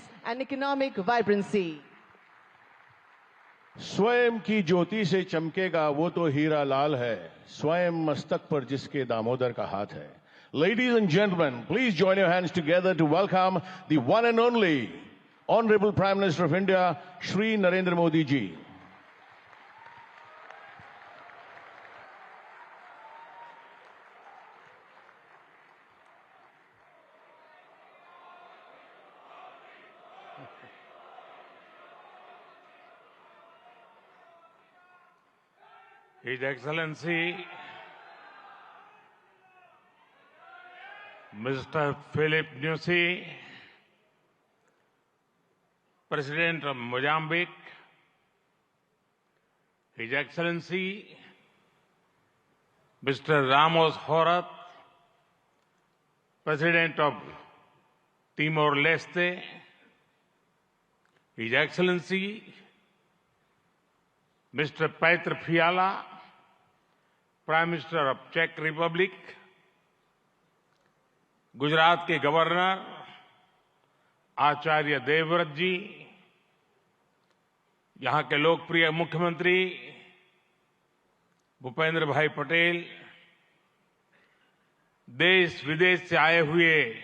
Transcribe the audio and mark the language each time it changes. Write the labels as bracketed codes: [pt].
[en] and economic vibrancy. [hi] स्वयं की ज्योति से चमकेगा वो तो हीरा लाल है, स्वयं मस्तक पर जिसके दामोदर का हाथ है। [en] Ladies and gentlemen, please join your hands together to welcome the one and only Honorable Prime Minister of India, Shri Narendra Modi ji. His Excellency Mr. Philip Nyusi, President of Mozambique, His Excellency Mr. Ramos Horat, President of Timor-Leste, His Excellency Mr. [hi] Petr Fiala, [en] Prime Minister of Czech Republic, [hi] Gujarat के governor Acharya Devvrat जी, यहाँ के लोकप्रिय मुख्यमंत्री भूपेंद्र भाई पटेल, देश विदेश से आए हुए